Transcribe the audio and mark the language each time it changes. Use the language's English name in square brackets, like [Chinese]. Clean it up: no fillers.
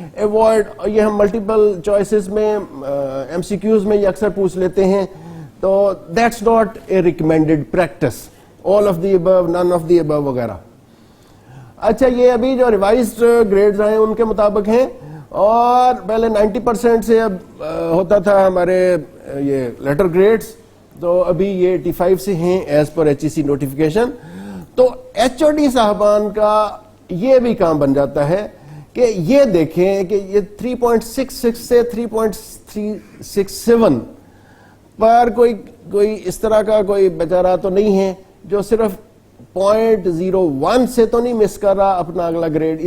[Urdu] Avoid, یہ ہم multiple choices میں MCQs میں یہ اکثر پوچھ لیتے ہیں, تو [English] that's not a recommended practice. All of the above, none of the above وغیرہ. [Urdu] اچھا, یہ ابھی جو ریوائزڈ گریڈز ہیں ان کے مطابق ہیں, اور پہلے 90% سے اب ہوتا تھا ہمارے یہ لیٹر گریڈز, تو ابھی یہ 85 سے ہیں ایز پر HEC نوٹیفیکیشن. تو ایچ او ڈی صاحبان کا یہ بھی کام بن جاتا ہے کہ یہ دیکھیں کہ یہ 3.66 سے 3.367 پر کوئی اس طرح کا کوئی بیچارہ تو نہیں ہے جو صرف 0.01 سے تو نہیں مس کر رہا اپنا اگلا گریڈ.